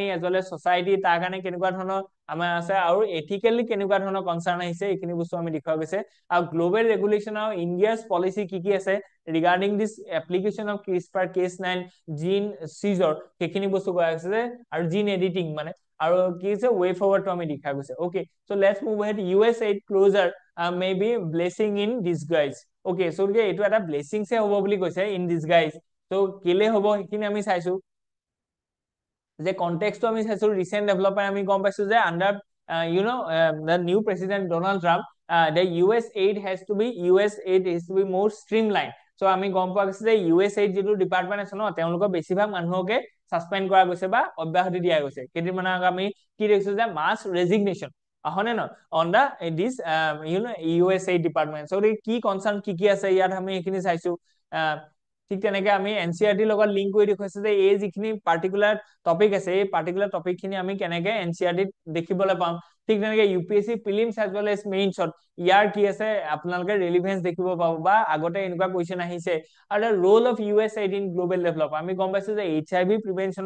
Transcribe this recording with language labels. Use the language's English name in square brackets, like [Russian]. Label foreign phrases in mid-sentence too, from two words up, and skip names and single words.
[English] as well as [Assamese] সোসাইটি তাৰ কাৰণে কেনেকুৱা ধৰণৰ আমাৰ আছে আৰু এথিক্যালি কেনেকুৱা ধৰণৰ কনসাৰ্ন আহিছে এইখিনি বস্তু আমি দেখুৱা গৈছে আৰু [English] global regulation [Assamese] আৰু [English] India's policy [Assamese] কি আছে [English] regarding this application of CRISPR Cas 9 gene scissor [Assamese] সেইখিনি বস্তু কোৱা হৈছে যে আৰু [English] gene editing [Assamese] মানে আৰু কি আছে [English] way forward [Assamese] আমি দেখা গৈছে [English] okay so let's move ahead USAID closure maybe blessing in disguise okay so [Assamese] এইটো এটা ব্লেসিংছে হ'ব বুলি কৈছে [English] in disguise so [Assamese] কেলে হ'ব সেইখিনি আমি চাইছো যে কনটেক্সটো আমি চাইছো [English] recent development [Assamese] আমি গম পাইছো যে [English] under the new president Donald Trump the US aid has to be more streamlined so [Assamese] আমি গম পোৱা গৈছে যে US aid যেটো ডিপাৰ্টমেন্ট আছে ন তেওঁলোকৰ বেছিভাগ মানুহকে সাসপেন্ড কৰা গৈছে বা অব্যাহতি দিয়া গৈছে কেইদিনমানৰ আগত আমি কি দেখিছো যে [English] mass resignation [Assamese] হয়নে ন [English] on the this US aid department so [Assamese] কি কনসাৰ্ন কি আছে ইয়াত আমি এইখিনি চাইছো ঠিক তেনেকে আমি এনচিআৰটিৰ লগত লিংক কৰি দেখুৱাইছে যে এই যিখিনি [English] particular topic [Assamese] আছে এই [English] particular topic [Assamese] খিনি আমি কেনেকে এনচিআৰটিত দেখিবলৈ পাম ঠিক তেনেকে [English] UPSC prelims as well as mains [Assamese] ইয়াৰ কি আছে আপোনালোকে ৰিলেভেন্স দেখিব পাব বা আগতে এনেকুৱা কোৱেশ্চন আহিছে আৰু [English] role of USAID in global develop [Assamese] আমি গম পাইছো যে [English] HIV prevention